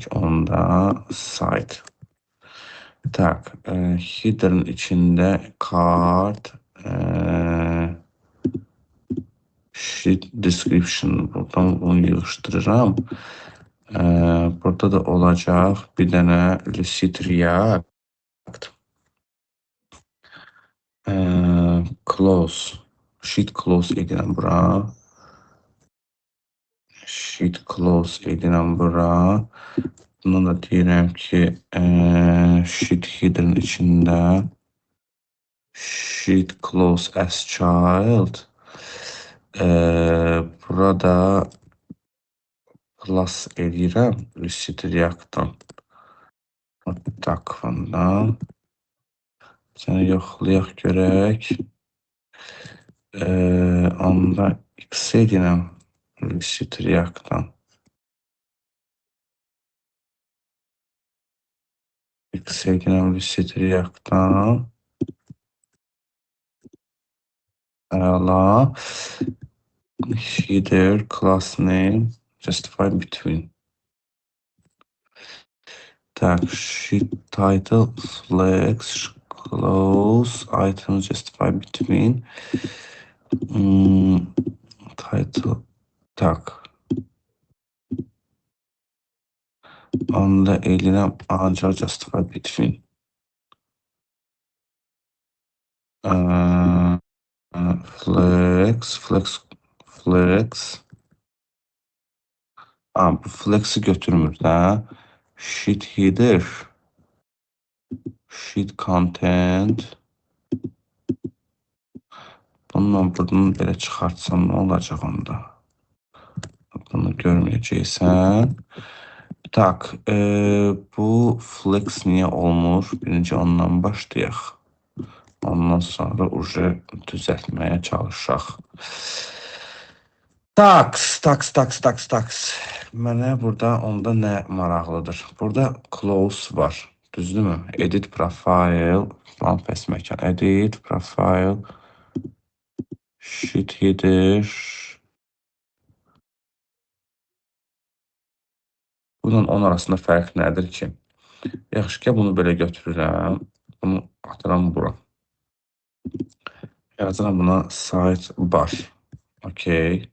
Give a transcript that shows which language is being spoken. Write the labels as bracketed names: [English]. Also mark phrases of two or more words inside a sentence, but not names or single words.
[Azerbaijani] Onda site. Tak, hidden içində [English] card, sheet description. [Azerbaijani] Buradan bunu yığışdırıram. Burada da olacaq bir dənə Lucid React. Close. [English] Sheet close [Azerbaijani] edirəm bura. [English] Sheet close [Azerbaijani] edirəm bura. Buna da deyirəm ki, [English] sheet hidden [Azerbaijani] içində [English] sheet close as child. [Azerbaijani] Burada plus edirəm Lucid React-dan. Tak, bundan. Səni yoxlayaq görək. Onda X edirəm Lucid React-dan. X edirəm Lucid React-dan. Əla. [English] Header, class name, justify between. Tak, sheet title, flex, close, items, justify between. [Azerbaijani] Title, tak. Onda eləyirəm ancaq [English] justify between. [Azerbaijani] Flex. Bu flex'i götürmür də. [English] Sheet header. Sheet content. [Azerbaijani] Bununla buradan belə çıxartsam nə olacaq onda? Bunu görməyəcəksən. Tak, bu flex niyə olmur? Birinci ondan başlayaq. Ondan sonra uje düzəltməyə çalışaq. Tax. Mənə burada onda nə maraqlıdır? Burada close var. Düzdürmü? [English] Edit profile. [Azerbaijani] Lan pes məkan. [English] Edit profile. Sheet header. [Azerbaijani] Bunun onun arasında fərq nədir ki? Yaxşı ki, bunu belə götürürəm. Bunu atıram bura. Yazıram buna sidebar. Okey.